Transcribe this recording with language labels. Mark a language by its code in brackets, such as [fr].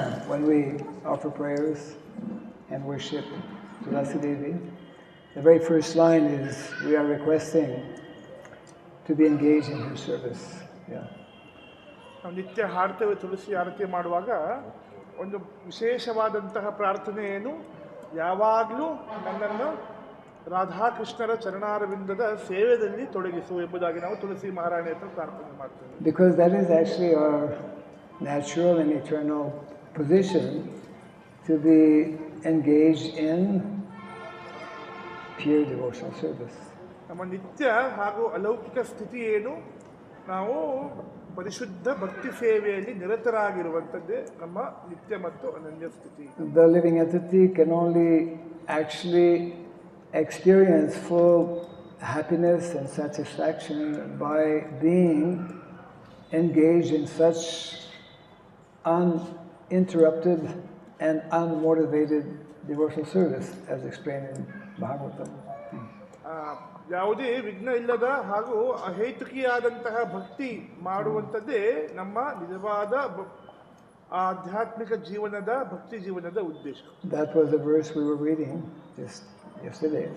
[en] When we offer prayers and worship Tulasi Devi, the very first line is we are requesting to be engaged in her service. Yeah. [kn] ನಾವು ನಿತ್ಯ ಹಾಡ್ತೇವೆ ತುಳಸಿ ಆರತಿ ಮಾಡುವಾಗ ಒಂದು ವಿಶೇಷವಾದಂತಹ ಪ್ರಾರ್ಥನೆ ಏನು, ಯಾವಾಗಲೂ ನನ್ನನ್ನು ರಾಧಾಕೃಷ್ಣರ ಚರಣಾರವಿಂದದ ಸೇವೆಯಲ್ಲಿ ತೊಡಗಿಸು ಎಂಬುದಾಗಿ ನಾವು ತುಳಸಿ ಮಹಾರಾಣಿ ಹತ್ರ ಪ್ರಾರ್ಥನೆ ಮಾಡ್ತೇವೆ. [en] Because that is actually our natural and eternal position, to be engaged in pure devotional service. [kn] ನಮ್ಮ ನಿತ್ಯ ಹಾಗೂ ಅಲೌಕಿಕ ಸ್ಥಿತಿ ಏನು, ನಾವು ಪರಿಶುದ್ಧ ಭಕ್ತಿ ಸೇವೆಯಲ್ಲಿ ನಿರತರಾಗಿರುವಂಥದ್ದೇ ನಮ್ಮ ನಿತ್ಯ ಮತ್ತು ಅನನ್ಯ ಸ್ಥಿತಿ. [en] The living entity can only actually experience full happiness and satisfaction by being engaged in such uninterrupted and unmotivated devotional service, as explained in Bhagavatam. [kn] ಯಾವುದೇ ವಿಘ್ನ ಇಲ್ಲದ ಹಾಗೂ ಅಹೇತುಕಿಯಾದಂತಹ ಭಕ್ತಿ ಮಾಡುವಂಥದ್ದೇ ನಮ್ಮ ನಿಜವಾದ ಆಧ್ಯಾತ್ಮಿಕ ಜೀವನದ ಭಕ್ತಿ ಜೀವನದ ಉದ್ದೇಶ. [en] That was the verse we were reading just yesterday.